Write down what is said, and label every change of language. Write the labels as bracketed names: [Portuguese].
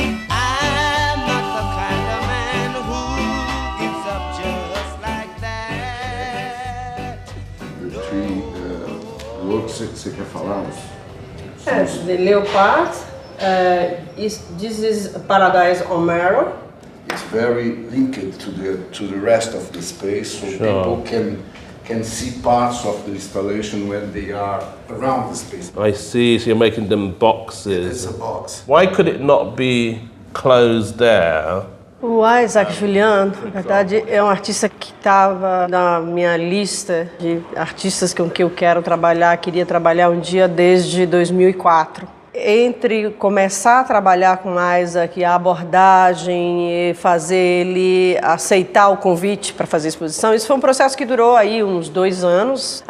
[English] I'm not the kind of man who gives up just like that. The three works [Portuguese] você quer falar? [English] Yes, the leopard. This is Paradise on Mirror. It's very linked to the rest of the space, so people can see parts of the installation when they are around the space. I see, so you're making them boxes. It's a box. Why could it not be closed there? [Portuguese] O Isaac Julien, na verdade, é um artista que estava na minha lista de artistas com que eu quero trabalhar, queria trabalhar um dia desde 2004. Entre começar a trabalhar com Isaac, a abordagem e fazer ele aceitar o convite para fazer a exposição, isso foi um processo que durou aí uns 2 anos.